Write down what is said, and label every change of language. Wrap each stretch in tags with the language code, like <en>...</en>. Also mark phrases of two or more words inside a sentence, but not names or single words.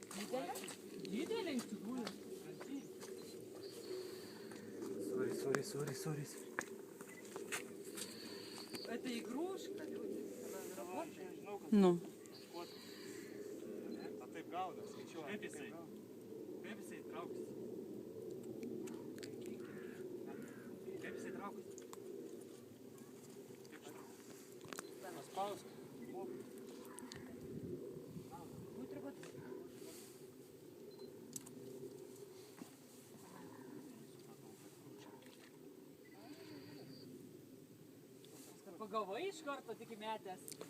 <lt>Didelė iš tikrųjų. Sorry.</lt> <ru>Это игрушка, люди. Ну.</ru> <lt>А taip gaudas, skaičiuoja. Kaip jisai trauksis? Kaip jisai trauksis? Paspausk. Pagavai iš karto tik įmetęs.</lt>